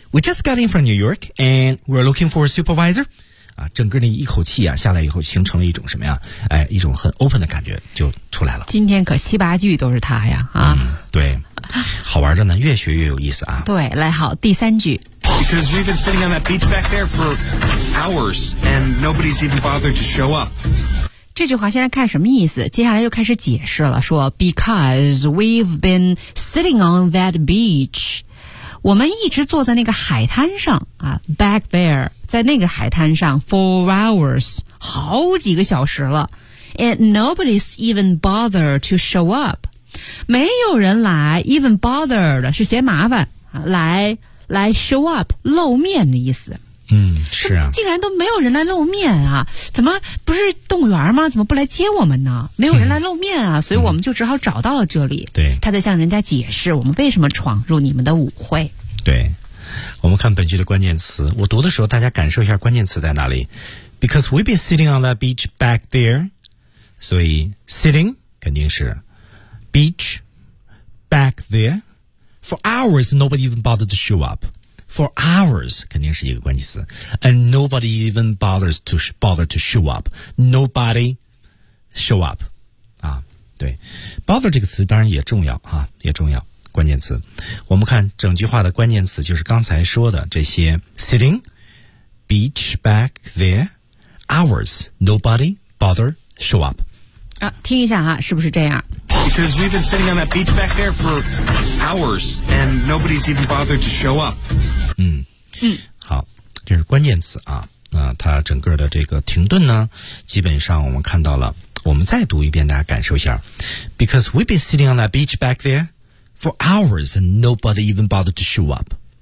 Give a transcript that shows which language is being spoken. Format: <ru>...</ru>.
<en>We just got in from New York, and we're looking for a supervisor.</en> <zh>啊，整个那一口气啊下来以后，形成了一种什么呀？哎，一种很 open 的感觉就出来了。今天可七八句都是他呀啊、嗯！对，好玩着呢，越学越有意思啊！对，来好第三句。</zh> <en>Because we've been sitting on that beach back there for hours, and nobody's even bothered to show up.</en> <zh>这句话现在看什么意思？接下来又开始解释了，说</zh> <en>because we've been sitting on that beach.</en> <zh>我们一直坐在那个海滩上啊 ，</zh> <en>back there，</en> <zh>在那个海滩上 ，</zh> <en>for hours，</en> <zh>好几个小时了 ，</zh> <en>and nobody's even bothered to show up，</en> <zh>没有人来 ，</zh> <en>even bothered</en> <zh>是嫌麻烦，来 show up 露面的意思。嗯，是啊，竟然都没有人来露面啊？怎么不是动物园吗？怎么不来接我们呢？没有人来露面啊，所以我们就只好找到了这里。对，他在向人家解释我们为什么闯入你们的舞会。对，我们看本句的关键词，我读的时候大家感受一下关键词在哪里。</zh> <en>Because we've been sitting on that beach back there，</en> <zh>所以</zh> <en>sitting</en> <zh>肯定是</zh> <en>beach back there for hours， nobody even bothered to show up。 For hours 肯定是一个关键词 ，and nobody even bothers to show up. Nobody show up.</en> <zh>啊，对 ，bother 这个词当然也重要啊，也重要关键词。我们看整句话的关键词就是刚才说的这些 ：</zh> <en>sitting, beach back there, hours, nobody bother show up.</en> <zh>啊，听一下哈，是不是这样</zh> <en>？Because we've been sitting on that beach back there for hours, and nobody's even bothered to show up.</en> <zh>嗯，好，这是关键词啊。那它整个的这个停顿呢，基本上我们看到了。我们再读一遍，大家感受一下。</zh> <en>Because we've been sitting on that beach back there for hours and nobody even bothered to show up.</en>